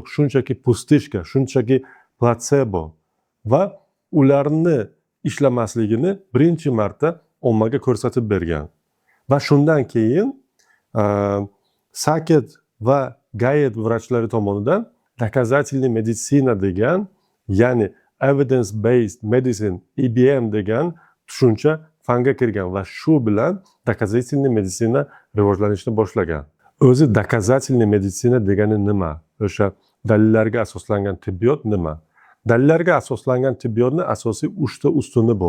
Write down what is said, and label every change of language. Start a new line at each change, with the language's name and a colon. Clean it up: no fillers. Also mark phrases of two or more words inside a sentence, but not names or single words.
Uzbek: Shunchaki pustishka, shunchaki platsebo va ularni ishlamasligini birinchi marta ommaga ko'rsatib bergan. Va shundan keyin Saket va Gayet vrachlari tomonidan
Russian: доказательный медицина
Uzbek: degan, ya'ni
English: evidence based medicine,
Uzbek: EBM degan tushuncha fanga kirgan va shu bilan
Russian: доказательный медицина
Uzbek: rivojlanishni boshlagan. O'zi
Russian: доказательный медицина
Uzbek: degani nima? O'sha dalillarga asoslangan tibbiyot nima? Dalillarga asoslangan tibbiyotning asosiy 3 ta ustuni bor.